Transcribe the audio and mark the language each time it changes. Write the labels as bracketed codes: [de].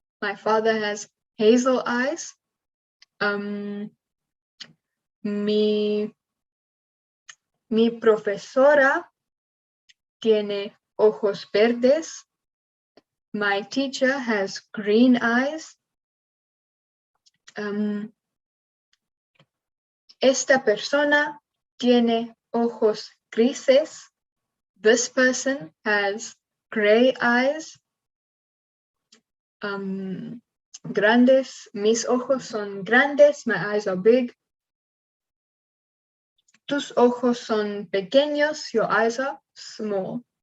[en] My father has hazel eyes. [es] Mi profesora tiene ojos verdes. [en] My teacher has green eyes. [es] Esta persona tiene ojos grises. [en] This person has gray eyes. [es] Grandes, mis ojos son grandes. [en] My eyes are big. [es] Tus ojos son pequeños. [en] Your eyes are small.